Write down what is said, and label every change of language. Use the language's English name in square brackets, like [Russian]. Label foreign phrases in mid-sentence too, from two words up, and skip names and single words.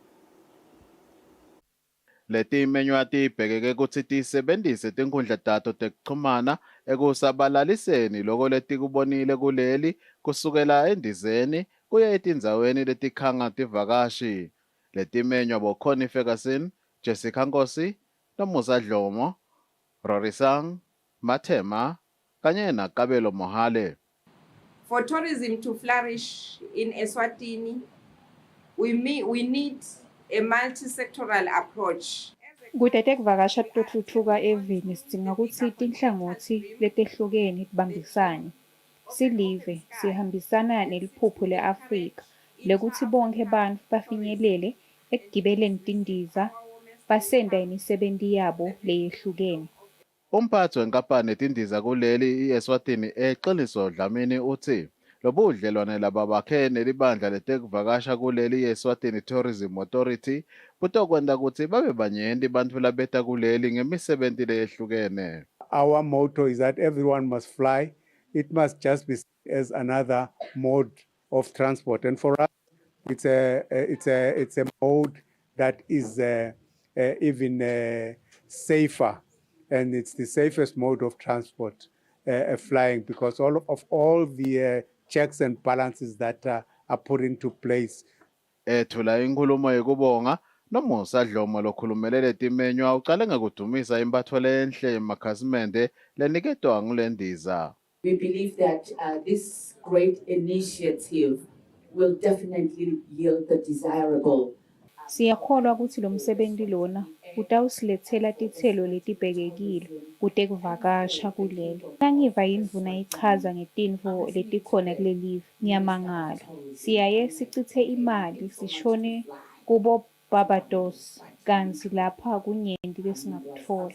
[Swati] Leti menywa tibhekeke kutsi tisebentise tinkhundla tato tekuchumana ekusabalaliseni loko letikubonile kuleli kusukela endizeni kuya etindzaweni letikhanga tivakashi. Letimenywa boConnie Ferguson, Jessica Nkosi, Nomusa Dlomo, Rorisang, Mathema, kanye naKabelo Mohale. [English] For tourism to flourish in Eswatini, we need a multi-sectoral approach. [Swati] Kude tekuvakasha totfutfuka eveni sidzinga kutsi tinhlangothi letehlukene tibambisane. Silive sihambisana neliphupho le-Afrika lekuthi bonke bantfu bafinyelele ekugibeleni tindiza basenda imisebenti yabo leyehlukene. Umphathi wenkampani etindiza kuleli iEswatini eqiniso Dlamini uthi lobudlelwane laba bakhe nelibandla letekuvakasha kuleli iEswatini Tourism Authority butokwenda ukuthi babe banyenti bantfu labeta kuleli ngemisebenzi leyehlukene. [English] Our motto is that everyone must fly. It must just be as another mode of transport, and for us, it's a mode that is even safer, and it's the safest mode of transport, flying, because all the checks and balances that are put into place. [Swati] Ethula inkulumo yekubonga noMusa Dlomo lokhulumelele timenywa ucale ngekudumisa imphatfo lenhle emakhasimende leniketwa ngulendiza. [English] We believe that this great initiative will definitely yield the desirable. [Swati] Siyakholwa ukuthi lo msebenzi lona utawusilethela tithelo letibhekekile kutekuvakasha kuleli. Nangiva yindvuna ichaza ngetintfo letikhona kuleli, ngiyamangala. Siyaye sichithe imali sishone kubo Barbados kanti lapha kunyenti lesingakutfola.